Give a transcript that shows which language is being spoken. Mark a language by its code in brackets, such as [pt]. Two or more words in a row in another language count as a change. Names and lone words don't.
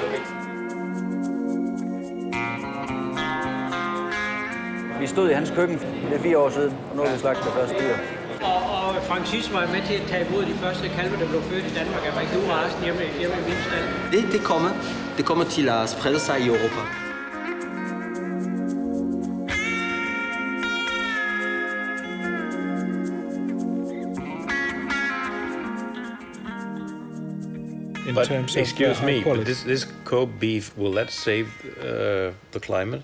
[da] Vi stod i hans køkken, det er 4 år siden, og nu har vi slagtet det første dyr. Og Francis var med til at tage imod de første kalve, der blev født i Danmark. Jeg var ikke overrasket hjemme i min stald. Det kommer til at sprede sig i Europa. [en] But excuse me, but this Kobe beef, will that save the climate?